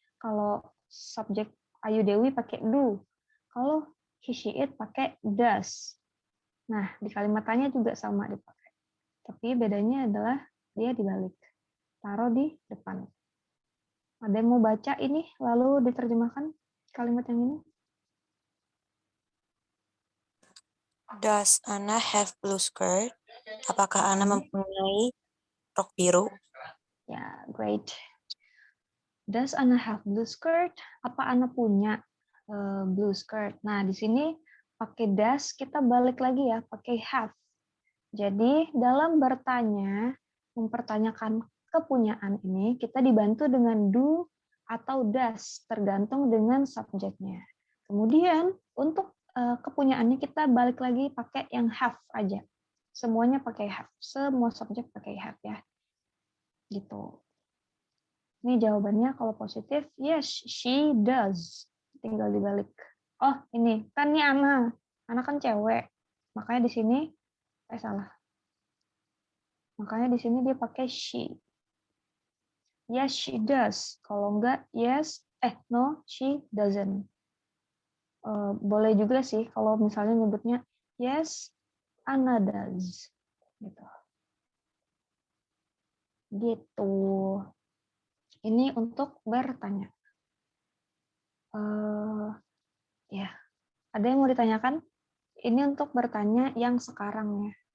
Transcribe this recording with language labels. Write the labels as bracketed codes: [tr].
[id] Kalau subjek Ayu Dewi pakai do. Kalau he, she, it pakai does. Nah, di kalimat tanya juga sama dipakai. Tapi bedanya adalah dia dibalik. Taruh di depan. Ada yang mau baca ini lalu diterjemahkan kalimat yang ini? [en] Does Anna have blue skirt? [id] Apakah Anna mempunyai rok biru? Ya, [en] great. Does Anna have blue skirt? [id] Apa Anna punya [en] blue skirt? [id] Nah, di sini pakai does, kita balik lagi ya, pakai have. Jadi, dalam bertanya, mempertanyakan kepunyaan ini, kita dibantu dengan do atau does, tergantung dengan subjeknya. Kemudian, untuk kepunyaannya kita balik lagi pakai yang have aja. Semuanya pakai have. Semua subjek pakai have ya. Gitu. Ini jawabannya kalau positif, [en] yes, she does. [id] Tinggal dibalik. Oh, ini kan ini Ana. Ana kan cewek. Makanya di sini salah. Makanya di sini dia pakai she. [en] Yes, she does. [id] Kalau enggak, [en] yes, no, she doesn't. [id] Boleh juga sih kalau misalnya nyebutnya [en] yes, Anna does. [id] Gitu. Gitu. Ini untuk bertanya. Ya, ada yang mau ditanyakan? Ini untuk bertanya yang sekarang ya.